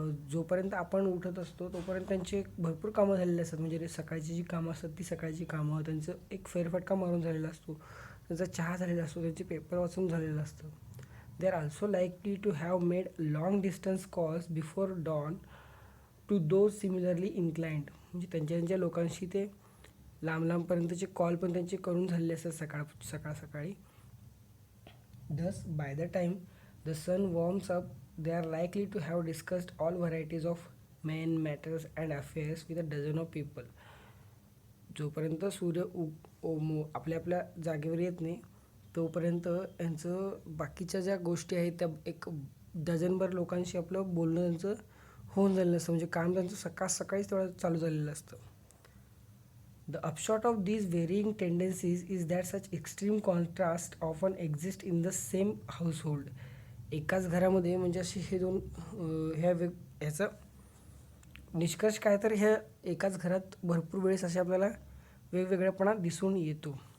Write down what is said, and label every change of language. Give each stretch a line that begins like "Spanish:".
Marathi: जोपर्यंत आपण उठत असतो तोपर्यंत त्यांचे भरपूर कामं झालेले असतात, म्हणजे सकाळची जी कामं असतात ती सकाळची कामं, त्यांचं एक फेरफटका मारून झालेला असतो, त्यांचा चहा झालेला असतो, त्यांचे पेपर वाचून झालेलं असतं.
English: they are also likely to have made long distance calls before dawn to those similarly inclined,
Marathi: म्हणजे त्यांच्या लोकांशी ते लांबपर्यंतचे कॉल पण त्यांचे करून झालेले असतात सकाळी.
English: Thus, by the time the sun warms up, they are likely to have discussed all varieties of men, matters and affairs with a dozen of people.
Marathi: जोपर्यंत सूर्य आपल्या आपल्या जागेवर येत नाही तोपर्यंत यांचं बाकीच्या ज्या गोष्टी आहेत त्या एक डझनभर लोकांशी आपलं बोलणं त्यांचं होऊन झालेलं असतं, म्हणजे काम त्यांचं सकाळीच तेवढं चालू झालेलं असतं.
English: The upshot of these varying tendencies is that such extreme contrast often exist in the same household.
Marathi: एकाच घरामध्ये म्हणजे असे हे दोन ह्याचा निष्कर्ष काय तर ह्या एकाच घरात भरपूर वेळेस असे आपल्याला वेगवेगळेपणा दिसून येतो.